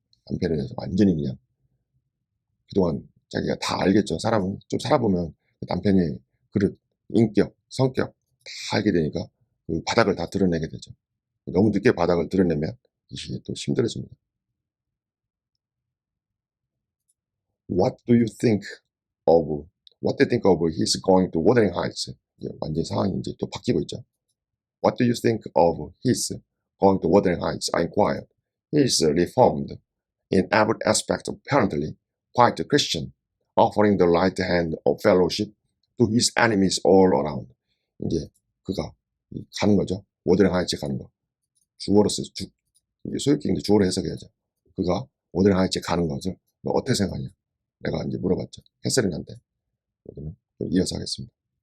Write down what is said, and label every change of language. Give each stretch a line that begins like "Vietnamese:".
Korean: 남편에 대해서 완전히 그냥 그동안 자기가 다 알겠죠. 사람은 좀 살아보면 남편의 그릇, 인격, 성격 다 알게 되니까 그 바닥을 다 드러내게 되죠. 너무 늦게 바닥을 드러내면 이게 또 힘들어집니다.
English: What do you think of his going to Wuthering Heights?
Korean: 완전히 상황이 이제 또 바뀌고 있죠.
English: What do you think of his going to Wuthering Heights? I inquired. He is reformed in every aspect, apparently quite a Christian, offering the right hand of fellowship to his enemies all around.
Korean: 이제 그가 가는 거죠. 워드링 하이츠 가는 거. 주어로서 소유격인데 주어로 해석해야죠. 그가 워드링 하이츠 가는 것을 너 어떻게 생각하냐? 내가 이제 물어봤죠. 캐서린한테. 여기는 이어서 하겠습니다.